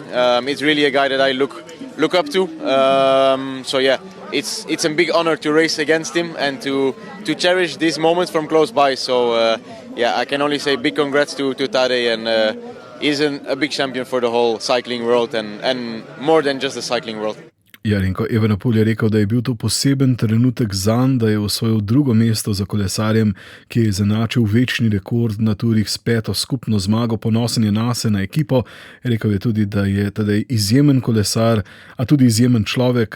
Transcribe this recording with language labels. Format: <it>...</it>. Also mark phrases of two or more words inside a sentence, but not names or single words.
<en>It's really a guy that I look up to. It's a big honor to race against him and to cherish these moments from close by. So I can only say big congrats to Tadej, and he's a big champion for the whole cycling world and more than just the cycling world.</en> <sl>Renko Evenepoel je rekel, da je bil to poseben trenutek zanj, da je osvojil drugo mesto za kolesarjem, ki je izenačil večni rekord na turih s 5. skupno zmago. Ponosen je nase, na ekipo. Rekel je tudi, da je Tadej izjemen kolesar, a tudi izjemen človek.</sl>